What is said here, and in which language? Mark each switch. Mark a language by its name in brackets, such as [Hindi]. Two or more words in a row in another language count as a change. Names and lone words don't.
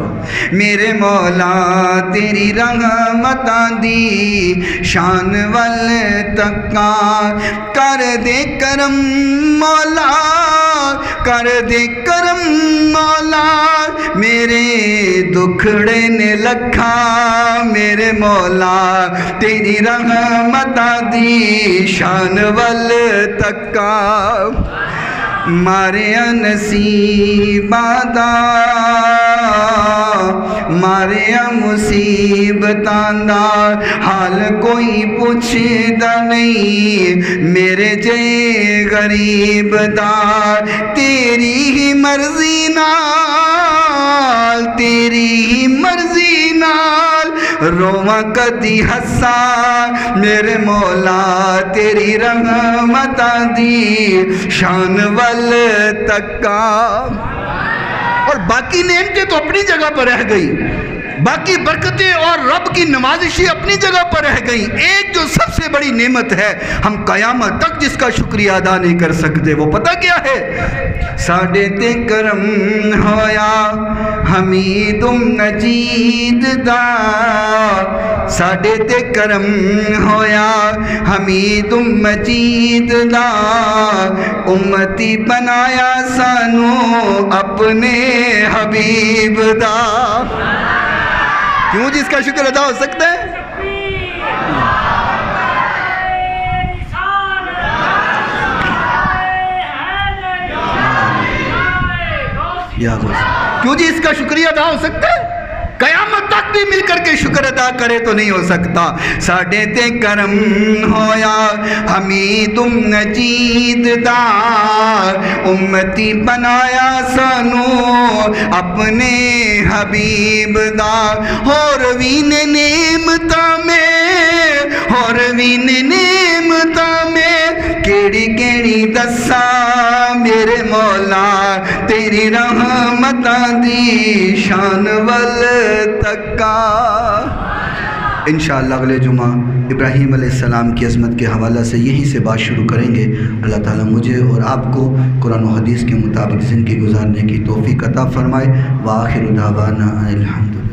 [Punjabi] میرے مولا تیری رحمتاں دی شان ول تکا کر دے کرم مولا، کر دے کرم مولا. میرے دکھڑے نے لکھا میرے مولا تیری رحمتاں دی شان ول تکا. ماریا نصیباں دا ماریا مصیبتاں دا حال کوئی پوچھدا نہیں میرے جے غریب دا. تیری ہی مرضی نال تیری ہی مرضی نال رواں کدی ہسا میرے مولا تیری رحمتاں دی شان ول تکا. [Urdu] اور باقی نعمتیں تو اپنی جگہ پر رہ گئی، باقی برکتیں اور رب کی نوازشیں اپنی جگہ پر رہ گئیں. ایک جو سب سے بڑی نعمت ہے ہم قیامت تک جس کا شکریہ ادا نہیں کر سکتے، وہ پتہ کیا ہے؟ [Punjabi] ساڈے تے کرم ہویا حمید مجید دا، ساڈے تے کرم ہویا حمید مجید دا. امتی بنایا سانو اپنے حبیب دا. [Urdu] کیوں جی اس کا شکر ادا ہو سکتا ہے؟ کیوں جی اس کا شکریہ ادا ہو سکتا ہے؟ قیامت تک بھی مل کر کے شکر ادا کرے تو نہیں ہو سکتا. [Punjabi] ساڈے تے کرم ہویا حمید مجید دا، امتی بنایا سانو اپنے حبیب دا. اور وی نے نعمتاں میں، اور وی نے نعمتاں میں کیڑی کیڑی دساں میرے مولا تیری رحمتاں دی شان ول تکا. [Urdu] انشاءاللہ اگلے جمعہ ابراہیم علیہ السلام کی عظمت کے حوالہ سے یہیں سے بات شروع کریں گے. اللہ تعالیٰ مجھے اور آپ کو قرآن و حدیث کے مطابق زندگی گزارنے کی توفیق عطا فرمائے. [Arabic] وآخر دعوانا الحمد